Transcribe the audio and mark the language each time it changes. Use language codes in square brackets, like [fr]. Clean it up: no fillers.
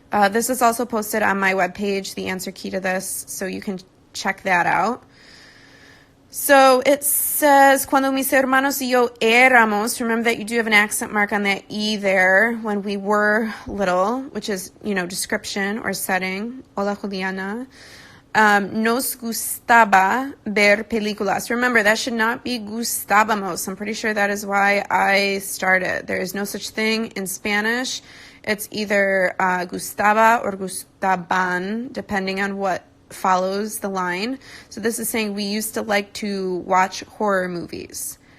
[en] This is also posted on my webpage, the answer key to this, so you can check that out. So it says, [es] cuando mis hermanos y yo éramos, [en] remember that you do have an accent mark on that E there, when we were little, which is, description or setting. [es] Hola, Juliana. Nos gustaba ver películas. [en] Remember, that should not be gustábamos. I'm pretty sure that is why I started. There is no such thing in Spanish. It's either gustaba or gustaban, depending on what follows the line. So this is saying we used to like to watch horror movies.